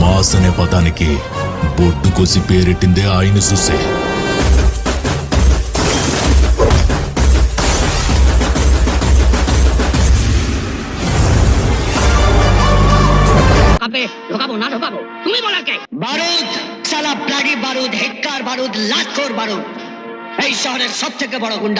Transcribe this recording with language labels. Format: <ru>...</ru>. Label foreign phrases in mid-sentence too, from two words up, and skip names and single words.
<te>బాస్ అనే పదానికి బొడ్డు కోసి పేరెట్టిందే ఆయన చూసే.</te> <bn>বারুদ, সালা ব্লাডি বারুদ, হেক্কার বারুদ, লাখোর বারুদ, এই শহরের সব থেকে বড় গুন্ডা।</bn>